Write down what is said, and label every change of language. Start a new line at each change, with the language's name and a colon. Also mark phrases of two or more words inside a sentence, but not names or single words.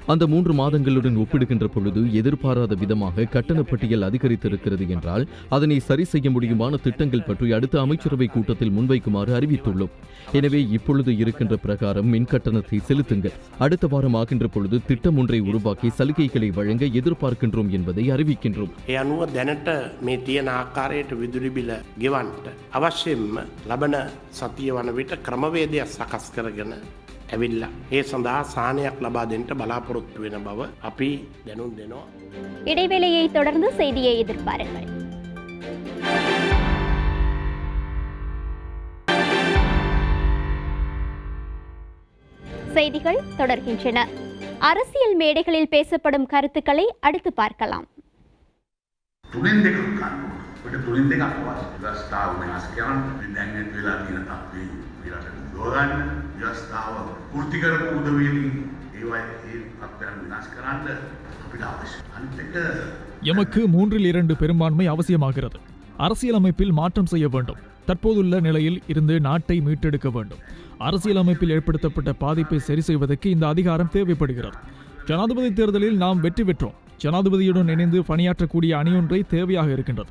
Tamil: அந்த 3 மாதங்களுடன் ஒப்பிடுகின்ற பொழுது எதிர்பாராத விதமாக கட்டண பட்டியல் அதிகரித்திருக்கிறது என்றால் அதனை சரி செய்ய முடியுமான திட்டங்கள் பற்றி அடுத்த அமைச்சரவை கூட்டத்தில் முன்வைக்குமாறு அறிவித்துள்ளோம். எனவே இப்பொழுது இருக்கின்ற பிரகாரம் மின் கட்டணத்தை செலுத்துங்கள். அடுத்த வாரம் ஆகின்ற பொழுது திட்டம் ஒன்றை உருவாக்கி சலுகைகளை வழங்க எதிர்பார்க்கின்றோம் என்பதை அறிவிக்கின்றோம்.
Sinhala: ඒ අනුව දැනට මේ තියෙන ආකාරයට විදුලි බිල ගෙවන්නට අවශ්‍යම ලබන සතිය වන විට ක්‍රමවේදයක් සකස් කරගෙන ඇවිල්ලා ඒ සඳහා සාහනයක් ලබා දෙන්නට බලාපොරොත්තු වෙන බව අපි දැනුම් දෙනවා.
Tamil: இடைவேளையை தொடர்ந்து செய்தியை எதிர்பாருங்கள். செய்திகள் தொடர்கின்றன. அரசியல் மேடைகளில் பேசப்படும் கருத்துக்களை அடுத்து பார்க்கலாம்.
Sinhala: තුනෙන් දෙකක් ගන්න ඕන. අපිට තුනෙන් දෙකක් අවශ්‍යයි. ව්‍යවස්ථාව වෙනස් කරන්න, දැන් ඇත් වෙලා තියෙන තත්ත්වේ විරට දුවගන්න, ව්‍යවස්ථාව වෘත්ති කරපු උදවියකින් ඒවා ඒ තත්ත්වයන් වෙනස් කරන්න අපිට අවශ්‍යයි. අනිත් එක
Tamil: எமக்கு 3/2 பெரும்பான்மை அவசியமாகிறது. அரசியலமைப்பில் மாற்றம் செய்ய வேண்டும். தற்போதுள்ள நிலையில் இருந்து நாட்டை மீட்டெடுக்க வேண்டும். அரசியலமைப்பில் ஏற்படுத்தப்பட்ட பாதிப்பை சரி செய்வதற்கு இந்த அதிகாரம் தேவைப்படுகிறது. ஜனாதிபதி தேர்தலில் நாம் வெற்றி பெற்றோம். ஜனாதிபதியுடன் இணைந்து பணியாற்றக்கூடிய அணியொன்றை தேவையாக இருக்கின்றது.